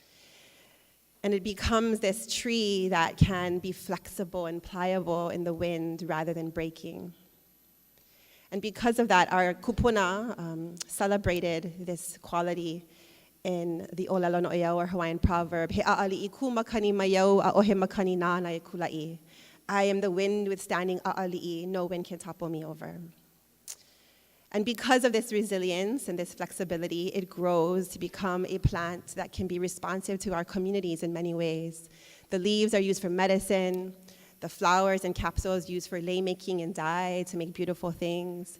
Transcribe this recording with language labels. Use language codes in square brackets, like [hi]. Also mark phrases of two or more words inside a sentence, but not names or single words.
[en] And it becomes this tree that can be flexible and pliable in the wind rather than breaking. And because of that, our kupuna celebrated this quality in the [haw] Olelo No'eau, [en] or Hawaiian proverb, [haw] He a'ali'i ku makani maiau a ohe makani nāna e kula'i. [en] I am the wind withstanding a'ali'i, no wind can topple me over. And because of this resilience and this flexibility, it grows to become a plant that can be responsive to our communities in many ways. The leaves are used for medicine, the flowers and capsules used for lei making and dye to make beautiful things.